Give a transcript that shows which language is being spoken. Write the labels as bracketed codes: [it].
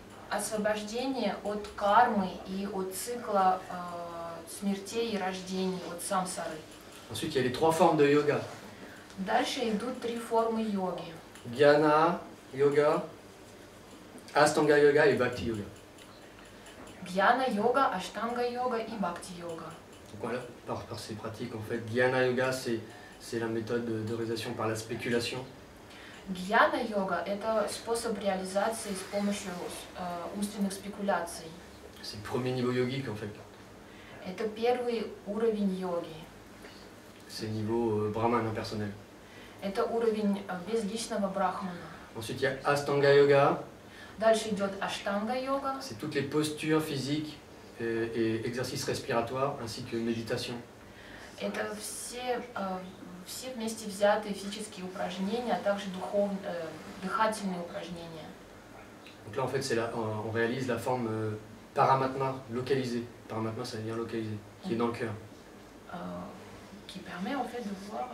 [ru] Освобождение от кармы и от цикла смертей и рождений, от самсары. [fr] Ensuite, il y a les 3 formes de yoga. [ru] Дальше идут 3 формы йоги. [fr] Jnana Yoga, Astanga Yoga et Bhakti Yoga. [ru] Гьяна-йога, аштанга-йога и бхакти-йога. [fr] Donc voilà, par ces pratiques, en fait, Dhyana Yoga, c'est la méthode de réalisation par la spéculation. [ru] Гьяна-йога – это способ реализации с помощью умственных спекуляций. [fr] C'est le premier niveau yogique, en fait. [ru] Это первый уровень йоги. [fr] C'est le niveau brahman impersonnel. [ru] Это уровень безличного брахмана. [fr] Ensuite, il y a Astanga Yoga. [ru] Дальше идет аштанга-йога. [fr] C'est toutes les postures physiques et exercices respiratoires, ainsi que méditation. [ru] Это все вместе взятые физические упражнения, а также дыхательные упражнения. [fr] Donc là, en fait, on réalise la forme paramatma, localisée. Paramatma, ça veut dire localisé, qui est dans le cœur. Qui permet en fait de voir...